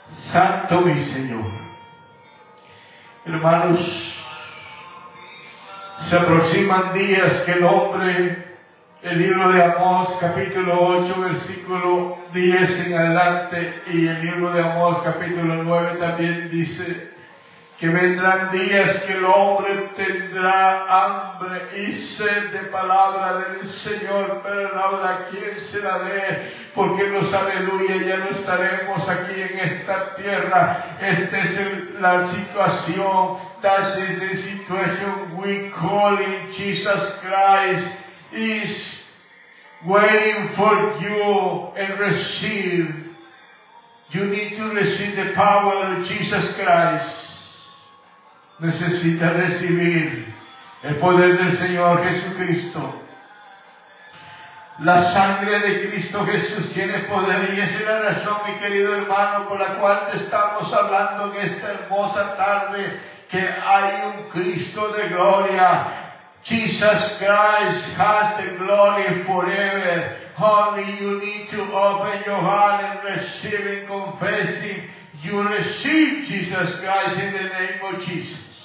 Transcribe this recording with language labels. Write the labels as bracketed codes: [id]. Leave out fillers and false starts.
[es] Santo mi Señor. Hermanos, se aproximan días que el hombre, el libro de Amós, capítulo 8, versículo 10 en adelante, y el libro de Amós, capítulo 9, también dice que vendrán días que el hombre tendrá hambre y sed de palabra del Señor, pero ahora ¿quién se la dé? Porque los aleluya ya no estaremos aquí en esta tierra. Esta es la situación. [en] That is the situation we call in Jesus Christ. Is waiting for you and receive. You need to receive the power of Jesus Christ. [es] Necesita recibir el poder del Señor Jesucristo. La sangre de Cristo Jesús tiene poder, y esa es la razón, mi querido hermano, por la cual te estamos hablando en esta hermosa tarde, que hay un Cristo de gloria. [en] Jesus Christ has the glory forever. Only you need to open your heart and receive and confess him. You receive Jesus Christ in the name of Jesus.